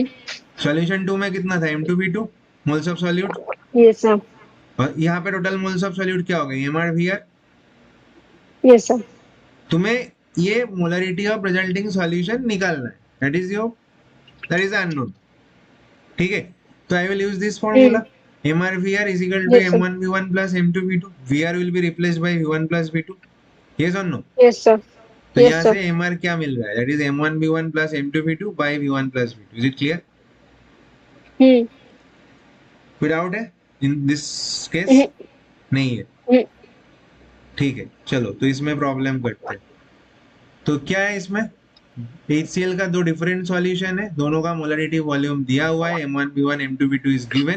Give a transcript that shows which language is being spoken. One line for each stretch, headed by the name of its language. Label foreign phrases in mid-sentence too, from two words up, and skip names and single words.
Hindi: सॉल्यूशन 2 में कितना था, M2 V2
English: moles of solute. yes sir.
Hindi: और यहाँ पे
English: total moles of solute
Hindi: क्या हो गए, MR VR।
English: yes sir.
Hindi: तुम्हें ये
English: molarity of resulting solution
Hindi: निकालना है,
English: that is unknown,
Hindi: ठीक है।
English: तो I will use this formula, MR VR is equal to yes sir. M1 V1 plus M2 V2, VR will be replaced by V1 plus V2, yes or no। yes sir.
Hindi: तो
English: यस
Hindi: यहाँ
English: सर।
Hindi: से MR क्या मिल रहा है,
English: that is M1 V1 plus M2 V2 by V1 plus V2, is it clear. हम्म।
Hindi: कोई डाउट है
English: in this case, हम्म।
Hindi: नहीं है, हम्म। ठीक है। चलो तो इसमें प्रॉब्लम करते हैं। तो क्या है इसमें, HCl का दो
English: different solution
Hindi: है, दोनों का
English: molarity volume
Hindi: दिया हुआ है,
English: M1 V1 M2 V2 is given.